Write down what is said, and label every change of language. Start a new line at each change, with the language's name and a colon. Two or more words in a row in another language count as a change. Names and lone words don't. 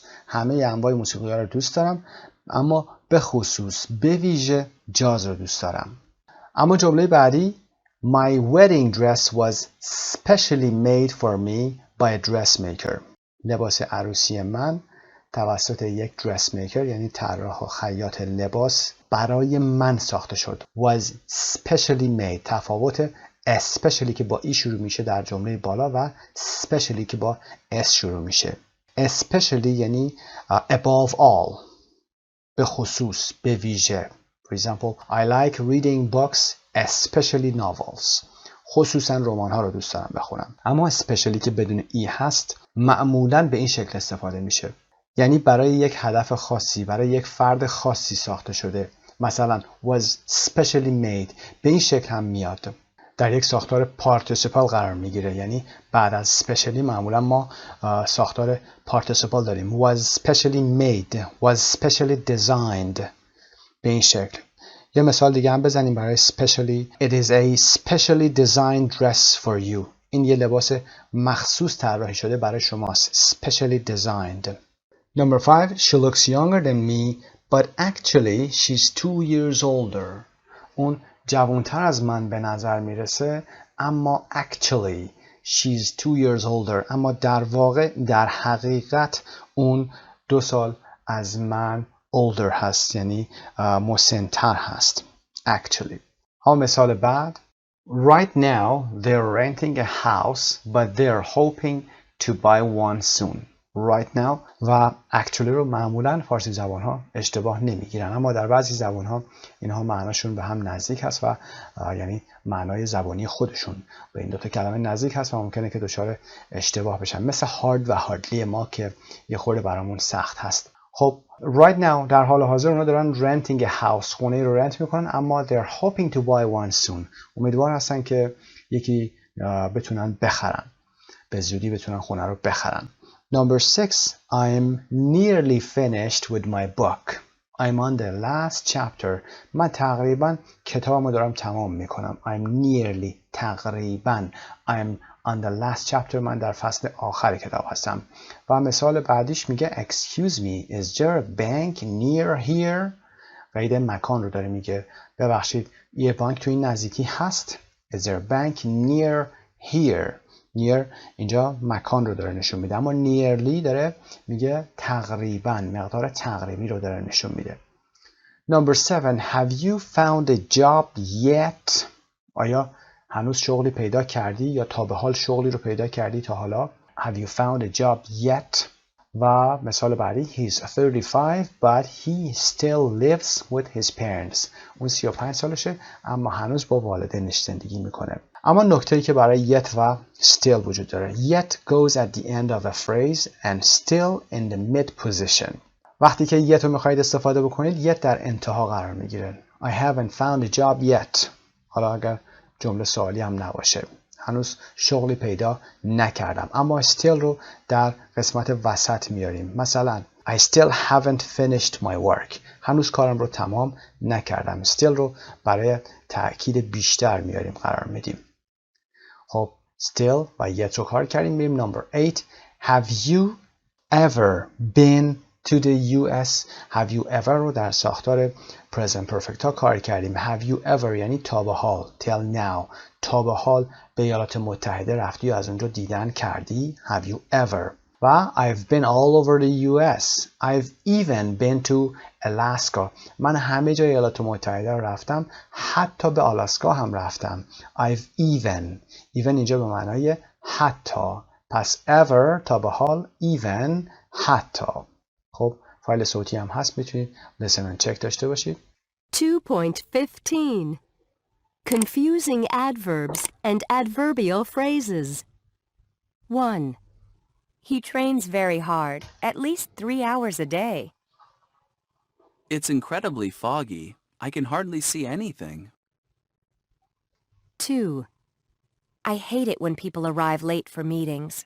Persian: همه انواع موسیقی ها رو دوست دارم اما به خصوص، به ویژه جاز رو دوست دارم. اما جمله بعدی
English: My wedding dress was specially made for me by a dressmaker.
Persian: لباس عروسی من توسط یک dressmaker یعنی طراح و خیاط لباس برای من ساخته شد.
English: Was specially made.
Persian: تفاوت especially که با ای شروع میشه در جمله بالا و specially که با s شروع میشه.
English: Especially یعنی above all.
Persian: به خصوص، به ویژه.
English: For example, I like reading books, especially novels.
Persian: خصوصا رمان ها رو دوست دارم بخونم. اما especially که بدون ای هست معمولاً به این شکل استفاده میشه. یعنی برای یک هدف خاصی، برای یک فرد خاصی ساخته شده. مثلا
English: was specially made
Persian: به این شکل هم میاد. در یک ساختار پارتیسیپال قرار میگیره، یعنی بعد از specially معمولا ما ساختار پارتیسیپال داریم.
English: was specially made, was specially designed
Persian: به این شکل. یه مثال دیگه هم بزنیم برای specially.
English: It is a specially designed dress for you.
Persian: این یه لباس مخصوص طراحی شده برای شماست.
English: Specially designed. Number 5. She looks younger than me But actually she's 2 years older.
Persian: اون جوانتر از من به نظر میرسه، اما
English: actually she's 2 years older.
Persian: اما در واقع در حقیقت اون 2 سال از من older هست، یعنی مسن‌تر هست. Actually. ها مثال بعد.
English: Right now they're renting a house but they're hoping to buy one soon. Right now
Persian: و actually رو معمولا فارسی زبان ها اشتباه نمیگیرن، اما در بعضی زبان ها اینها معناشون به هم نزدیک هست و یعنی معنای زبانی خودشون به این 2 تا کلمه نزدیک هست و ممکنه که دچار اشتباه بشن، مثل hard و hardly ما که یه خورده برامون سخت هست. خب
English: right now
Persian: در حال حاضر اونا دارن
English: renting a house،
Persian: خونه رو رنت میکنن، اما
English: they're hoping to buy one soon.
Persian: امیدوار هستن که یکی بتونن بخرن، به زودی بتونن خونه رو بخرن.
English: Number 6, I'm nearly finished with my book. I'm on the last chapter.
Persian: من تقریبا کتابمو دارم تمام میکنم.
English: I'm nearly تقریبا. I'm on the last chapter.
Persian: من در فصل آخر کتاب هستم. و مثال بعدیش میگه
English: Excuse me, is there a bank near here?
Persian: قید مکان رو داره میگه. ببخشید یه بانک تو این نزدیکی هست.
English: Is there a bank near here?
Persian: near اینجا مکان رو داره نشون میده، اما nearly داره میگه تقریبا، مقدار تقریبی رو داره نشون میده.
English: Number 7, have you found a job yet?
Persian: آیا هنوز شغلی پیدا کردی یا تا به حال شغلی رو پیدا کردی تا حالا؟
English: Have you found a job yet?
Persian: و مثال بعدی
English: He's 35 but he still lives with his parents.
Persian: اون 35 سالشه اما هنوز با والدینش زندگی میکنه. اما نکته‌ای که برای yet و still وجود داره.
English: Yet goes at the end of a phrase and still in the mid position.
Persian: وقتی که yet رو میخواید استفاده بکنید yet در انتها قرار میگیره.
English: I haven't found a job yet.
Persian: حالا اگر جمله سوالی هم نباشه، هنوز شغلی پیدا نکردم، اما still رو در قسمت وسط میاریم.
English: مثلا I still haven't finished my work.
Persian: هنوز کارم رو تمام نکردم. still رو برای تأکید بیشتر میاریم، قرار میدیم. خب still و yet رو کار کردیم. میریم number 8.
English: Have you ever been to the US? Have you ever
Persian: رو در ساختار
English: present perfect
Persian: ها کار کردیم.
English: Have you ever
Persian: یعنی تا به حال.
English: Till now
Persian: تا به حال به ایالات متحده رفتی و از اونجا دیدن کردی.
English: Have you ever. و I've been all over the US. I've even been to Alaska.
Persian: من همه جای ایالات متحده رو رفتم، حتی به آلاسکا هم رفتم.
English: I've even
Persian: اینجا به معنای حتی. پس ever تا به حال، even حتی. خب فایل صوتی هم هست، میتونید
English: listen and check
Persian: داشته باشید.
English: 2.15 Confusing adverbs and adverbial phrases. 1. He trains very hard, at least 3 hours a day. It's incredibly foggy. I can hardly see anything. 2. I hate it when people arrive late for meetings.